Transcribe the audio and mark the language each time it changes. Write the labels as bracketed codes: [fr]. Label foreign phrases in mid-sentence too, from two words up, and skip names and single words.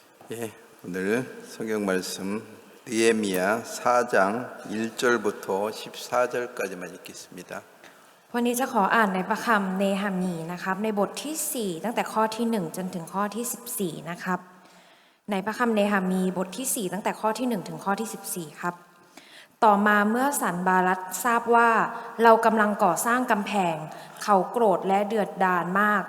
[ko] 예, 오늘 성경 말씀 느헤미야 4장 1절부터 14절까지만 읽겠습니다. [th] วันนี้จะขออ่านในพระคัมภีร์เนหะมีนะครับในบทที่4ตั้งแต่ข้อที่1จนถึงข้อที่14นะครับในพระคัมภีร์เนหะมีบทที่4ตั้งแต่ข้อที่1ถึงข้อที่ 14ครับต่อมาเมื่อสันบาลัดทราบว่าเรากำลังก่อสร้างกำแพงเขาโกรธและเดือดดาลมาก